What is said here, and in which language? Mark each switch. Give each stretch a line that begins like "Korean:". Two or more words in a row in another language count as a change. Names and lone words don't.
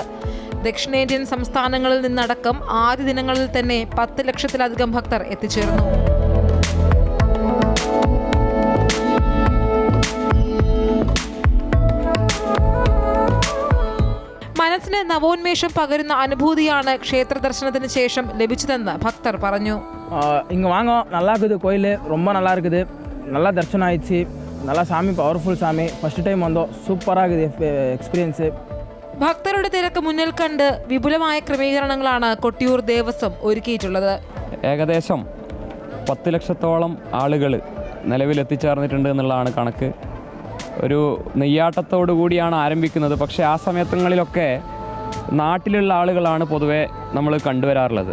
Malayalam: ദക്ഷിണേന്ത്യൻ സംസ്ഥാനങ്ങളിൽ നിന്നടക്കം ആദ്യ ദിനങ്ങളിൽ തന്നെ 10 ലക്ഷത്തിലധികം ഭക്തർ എത്തിച്ചേർന്നു. മനസ്സിന് നവോന്മേഷം പകരുന്ന അനുഭൂതിയാണ് ക്ഷേത്ര ദർശനത്തിന് ശേഷം ലഭിച്ചതെന്ന് ഭക്തർ പറഞ്ഞു.
Tamil: இங்கே வாங்க, நல்லா இருக்குது கோயில், ரொம்ப நல்லா இருக்குது, நல்லா தர்ஷனம் ஆயிடுச்சு, நல்லா சாமி பவர்ஃபுல் சாமி,
English: first time
Tamil: வந்தோம், சூப்பராக இருக்குது എക്സ്പീരിയൻസ്.
Malayalam: ഭക്തരുടെ തിരക്ക് മുന്നിൽ കണ്ട് വിപുലമായ ക്രമീകരണങ്ങളാണ് കൊട്ടിയൂർ ദേവസ്വം ഒരുക്കിയിട്ടുള്ളത്. ഏകദേശം 10 ലക്ഷത്തോളം ആളുകൾ നിലവിൽ എത്തിച്ചേർന്നിട്ടുണ്ട് എന്നുള്ളതാണ് കണക്ക്. ഒരു നെയ്യാട്ടത്തോടു കൂടിയാണ് ആരംഭിക്കുന്നത്. പക്ഷേ ആ സമയങ്ങളിലൊക്കെ നാട്ടിലുള്ള ആളുകളാണ് പൊതുവെ നമ്മൾ കണ്ടുവരാറുള്ളത്.